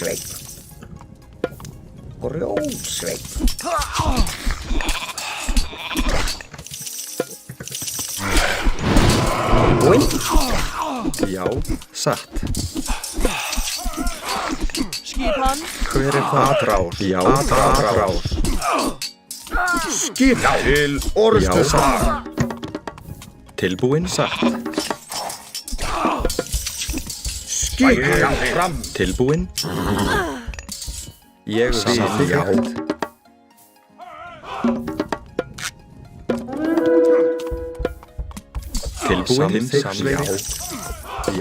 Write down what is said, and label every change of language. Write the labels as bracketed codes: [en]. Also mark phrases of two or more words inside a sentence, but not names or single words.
[is] Grjótsveinn. Tilbúin. Já. Satt. Skipan. Hver er það? [pt] Atrás. Já. Atrás. [is] Skipan. Til orrustuslag. Tilbúin. Satt. Skipan. Fram. Tilbúin. Ég vil. Já. Tilbúin. Samþykkt. Já.